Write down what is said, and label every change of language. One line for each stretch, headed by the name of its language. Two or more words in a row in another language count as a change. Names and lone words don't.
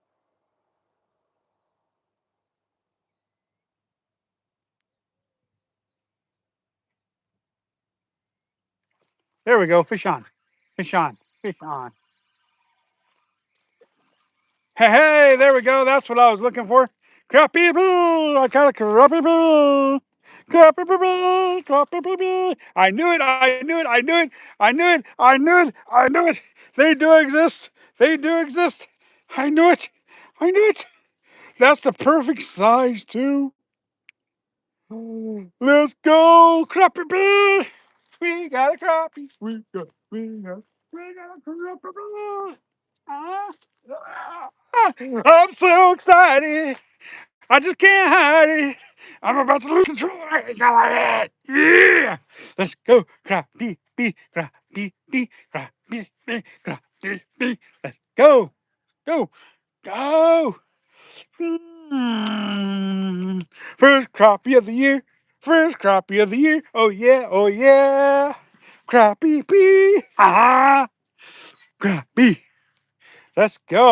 English: There we go. Fish on, fish on, fish on. Hey, hey, there we go. That's what I was looking for. Crappie boo! I got a crappie boo! Crappie boo! Crappie boo! I knew it! I knew it! I knew it! I knew it! I knew it! I knew it! They do exist! They do exist! I knew it! I knew it! That's the perfect size too. Let's go, crappie boo! We got a crappie. We got a crappie boo! Ah, I'm so excited. I just can't hide it. I'm about to lose control. I got it. Yeah. Let's go. Crappie, bee, crappie, bee, crappie, bee, crappie, bee. Let's go. Go. Go. Mm. First crappie of the year. First crappie of the year. Oh yeah. Oh yeah. Crappie bee. Ah. Crappie. Let's go.